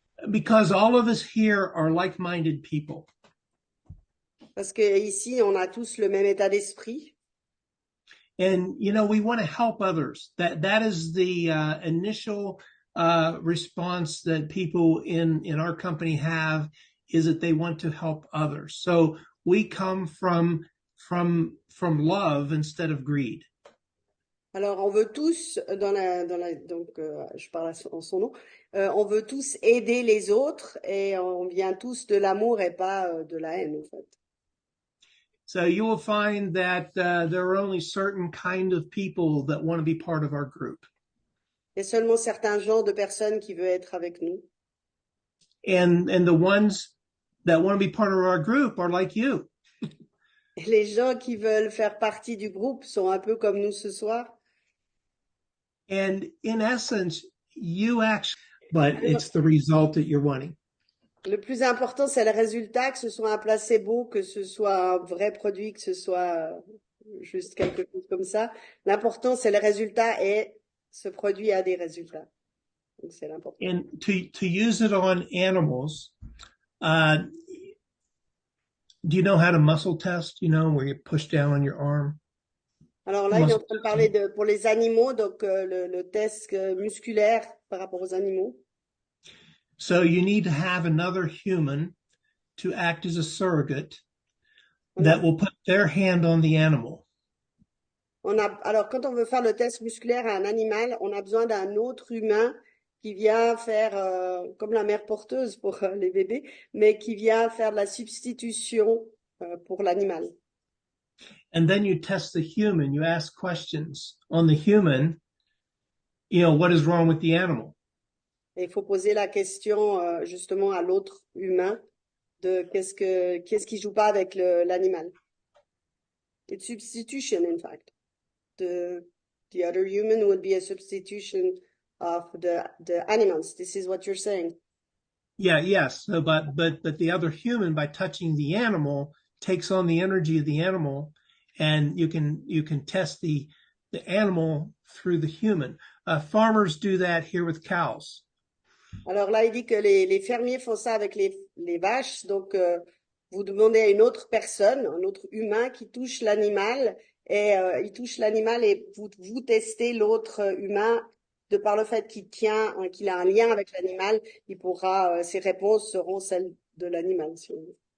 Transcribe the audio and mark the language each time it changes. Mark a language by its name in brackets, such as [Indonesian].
[English] Because all of us here are like-minded people. [French] Parce que ici, on a tous le même état d'esprit. [English] And, you know, we want to help others. That is the initial response that people in our company have, is that they want to help others. So we come from love instead of greed. [French] Alors, on veut tous, donc, je parle en son nom, on veut tous aider les autres et on vient tous de l'amour et pas de la haine, en fait. [English] So you will find that there are only certain kind of people that want to be part of our group. [French] Il y a seulement certains genres de personnes qui veulent être avec nous. [English] And the ones that want to be part of our group are like you. [French] Et les gens qui veulent faire partie du groupe sont un peu comme nous ce soir. [English] And in essence, you actually, but it's the result that you're wanting. [French] Le plus important, c'est le résultat, que ce soit un placebo, que ce soit un vrai produit, que ce soit juste quelque chose comme ça. L'important, c'est le résultat et ce produit a des résultats. Donc, c'est l'important. [English] And to use it on animals, do you know how to muscle test, where you push down on your arm? [French] Alors là, il est en train de parler pour les animaux, donc le test musculaire par rapport aux animaux. [English] So you need to have another human to act as a surrogate that will put their hand on the animal. [French] Alors, quand on veut faire le test musculaire à un animal, on a besoin d'un autre humain qui vient faire, comme la mère porteuse pour les bébés, mais qui vient faire de la substitution pour l'animal. [English] And then you test the human. You ask questions on the human, what is wrong with the animal? [French] Et il faut poser la question justement à l'autre humain de qu'est-ce qui joue pas avec l'animal. [English] It's substitution, in fact. The other human would be a substitution of the animals. This is what you're saying. Yeah, yes. So, but the other human, by touching the animal, takes on the energy of the animal, and you can test the animal through the human. Farmers do that here with cows. [French] Alors là, il dit que les fermiers font ça avec les vaches. Donc, vous demandez à une autre personne, un autre humain qui touche l'animal, et il touche l'animal et vous testez l'autre humain de par le fait qu'il a un lien avec l'animal, il pourra, ses réponses seront celles de l'animal, si on veut.